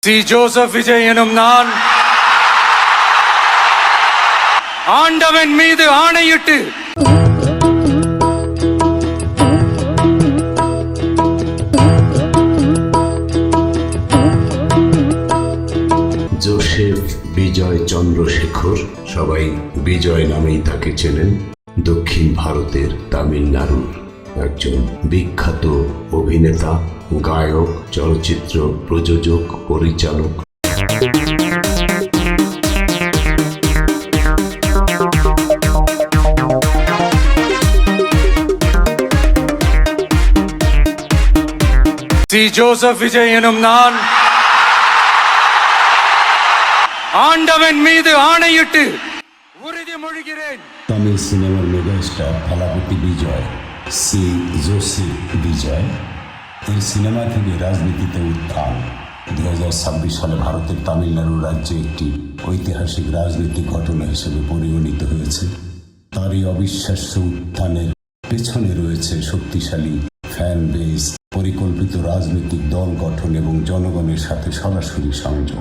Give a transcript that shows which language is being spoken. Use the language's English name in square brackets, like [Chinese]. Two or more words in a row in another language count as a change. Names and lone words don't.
[Tamil] சி ஜோசப் விஜய் எனும் நான் ஆண்டவன் மீது ஆணையிட்டு [Bangla] জোসেফ বিজয় চন্দ্রশেখর, সবাই বিজয় নামেই তাকে চেনেন, দক্ষিণ ভারতের তামিলনাড়ুর একজন বিখ্যাত অভিনেতা, গায়ক, চলচ্চিত্র প্রযোজক, পরিচালক। [Tamil] சி ஜோசப் விஜய் எனும் நான் ஆண்டவன் மீது ஆணையிட்டு உறுதிமொழிகிறேன்। [Bangla] তামিল সিনেমার মেগাস্টার থালাপতি বিজয়, সি জোসেফ বিজয়, এই সিনেমা থেকে রাজনীতিতে উত্থান 2026 সালে ভারতের তামিলনাড়ু রাজ্যে একটি ঐতিহাসিক রাজনৈতিক ঘটনা হিসেবে পরিগণিত হয়েছে। তার এই অবিশ্বাস্য উত্থানের পেছনে রয়েছে শক্তিশালী ফ্যান বেস, পরিকল্পিত রাজনৈতিক দল গঠন এবং জনগণের সাথে সরাসরি সংযোগ।